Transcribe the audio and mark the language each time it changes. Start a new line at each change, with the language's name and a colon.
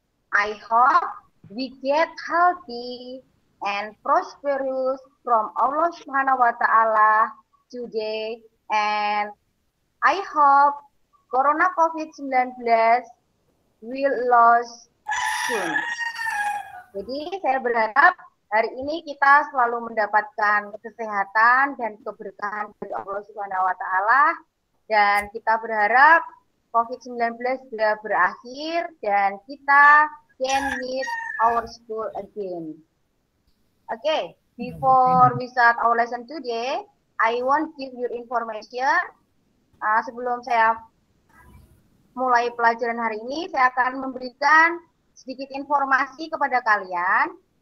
English: I hope we get healthy and prosperous from Allah Subhanahu wa Ta'ala today, and I hope Corona COVID-19 will lose soon.
Indonesian: Jadi saya berharap hari ini kita selalu mendapatkan kesehatan dan keberkahan dari Allah Subhanahu wa Ta'ala, dan kita berharap COVID-19 sudah berakhir dan kita
English: can meet our school again. Okay, before we start our lesson today, I want give you information.
Indonesian: Sebelum saya mulai pelajaran hari ini, saya akan memberikan sedikit informasi kepada kalian.